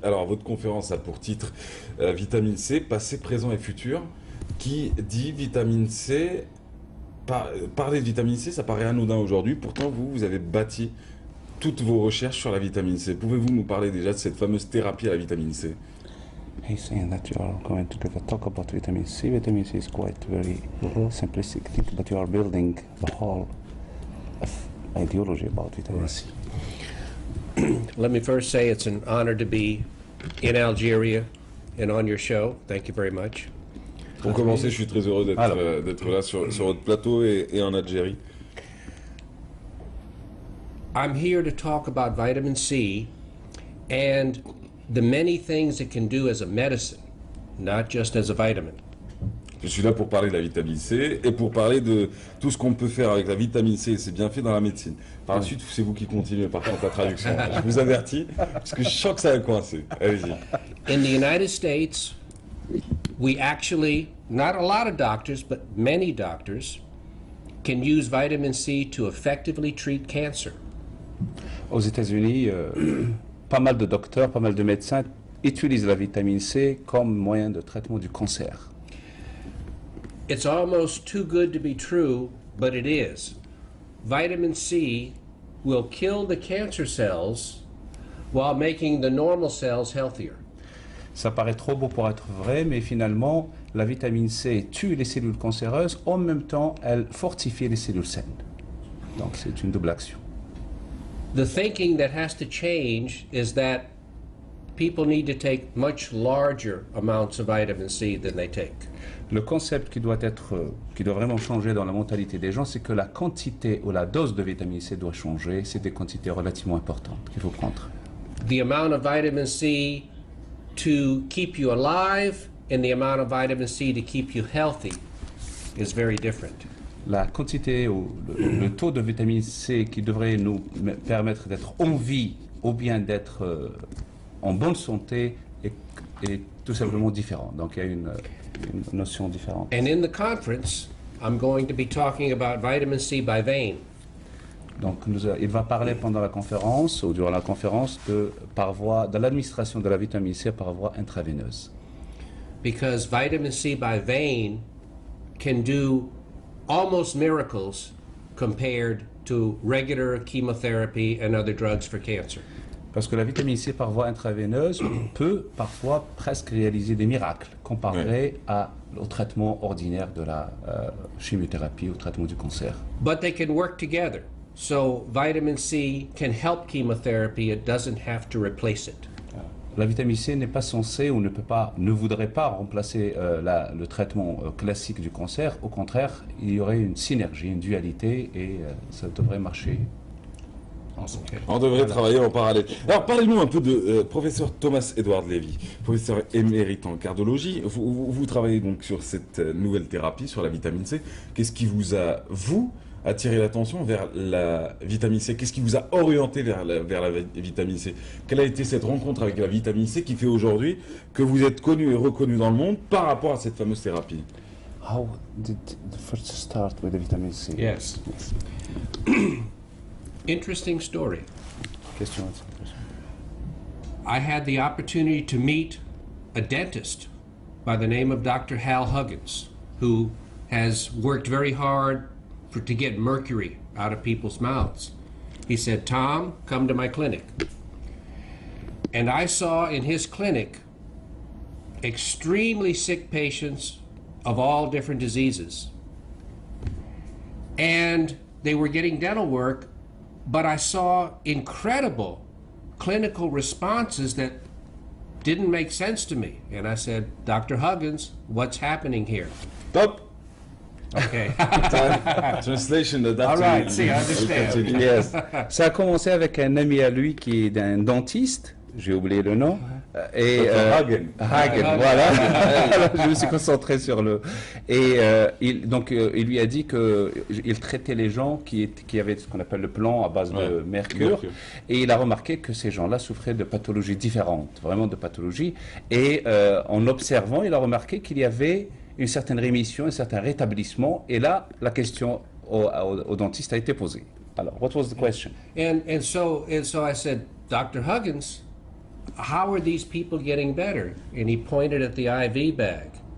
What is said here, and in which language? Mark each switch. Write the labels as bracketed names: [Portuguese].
[French] Alors, votre conférence a pour titre Vitamine C, passé, présent et futur. Qui dit vitamine C, parler de vitamine C, ça paraît anodin aujourd'hui. Pourtant, vous avez bâti toutes vos recherches sur la vitamine C. Pouvez-vous nous parler déjà de cette fameuse thérapie à la vitamine C? [English] He's saying that you are going to give a talk about vitamin C. Vitamin C is quite very simplistic thing, but you are building the whole ideology about vitamin C. Let me first say it's an honor to be in Algeria and on your show. Thank you very much. [French] Pour commencer, je suis très heureux d'être là sur votre plateau et en Algérie. [English] I'm here to talk about vitamin C and the many things it can do as a medicine, not just as a vitamin. [French] Je suis là pour parler de la vitamine C et pour parler de tout ce qu'on peut faire avec la vitamine C. C'est bien fait dans la médecine. Par la suite, c'est vous qui continuez par contre la traduction. Je vous avertis, parce que je sens que ça va coincer. Allez-y. [English] In the United States, we actually, not a lot of doctors, but many doctors can use vitamin C to effectively treat cancer. [French] Aux États-Unis, pas mal de docteurs, pas mal de médecins utilisent la vitamine C comme moyen de traitement du cancer. [English] It's almost too good to be true, but it is. Vitamin C will kill the cancer cells while making the normal cells healthier. [French] Ça paraît trop beau pour être vrai, mais finalement, la vitamine C tue les cellules cancéreuses, en même temps, elle fortifie les cellules saines. Donc c'est une double action. [English] The thinking that has to change is that people need to take much larger amounts of vitamin C than they take. [French] Le concept qui doit vraiment changer dans la mentalité des gens, c'est que la quantité ou la dose de vitamine C doit changer. C'est des quantités relativement importantes qu'il faut prendre. [English] The amount of vitamin C to keep you alive and the amount of vitamin C to keep you healthy is very different. [French] La quantité ou le taux de vitamine C qui devrait nous permettre d'être en vie ou bien d'être en bonne santé est tout simplement différent. Donc il y a une notion différente. [English] And in the conference, I'm going to be talking about vitamin C by vein. [French] Donc il va parler pendant la conférence ou durant la conférence de l'administration de la vitamine C par voie intraveineuse. [English] Because vitamin C by vein can do almost miracles compared to regular chemotherapy and other drugs for cancer. [French] Parce que la vitamine C par voie intraveineuse peut parfois presque réaliser des miracles comparé au traitement ordinaire de la chimiothérapie, au traitement du cancer. [English] But they can work together. So vitamin C can help chemotherapy, it doesn't have to replace it. [French] La vitamine C n'est pas censée ou ne voudrait pas remplacer le traitement classique du cancer. Au contraire, il y aurait une synergie, une dualité et ça devrait marcher. [English] Okay. [French] On devrait travailler en parallèle. Alors, parlez-nous un peu de professeur Thomas Edward Levy, professeur émérite en cardiologie. Vous travaillez donc sur cette nouvelle thérapie, sur la vitamine C. Qu'est-ce qui vous a, attiré l'attention vers la vitamine C? Qu'est-ce qui vous a orienté vers la vitamine C? Quelle a été cette rencontre avec la vitamine C qui fait aujourd'hui que vous êtes connu et reconnu dans le monde par rapport à cette fameuse thérapie? [English] How did the first start with the vitamin C? Yes. Interesting story. Question. I had the opportunity to meet a dentist by the name of Dr. Hal Huggins, who has worked very hard to get mercury out of people's mouths. He said, "Tom, come to my clinic." And I saw in his clinic extremely sick patients of all different diseases. And they were getting dental work, but I saw incredible clinical responses that didn't make sense to me. And I said, Dr. Huggins, what's happening here? Top. Okay. Translation de All right, see, I understand. Yes. [French] Ça a commencé avec un ami à lui qui est un dentiste, j'ai oublié le nom. Et Hagen. Hagen, voilà. Alors, je me suis concentré sur le. Et il lui a dit qu'il traitait les gens qui avaient ce qu'on appelle le plomb à base de mercure. Et il a remarqué que ces gens-là souffraient de pathologies différentes, vraiment de pathologies. Et en observant, il a remarqué qu'il y avait une certaine rémission, un certain rétablissement. Et là, la question au dentiste a été posée. [English] Alors, what was the question? And so I said, Dr. Huggins, how are these people getting better? And he pointed at the IV bag.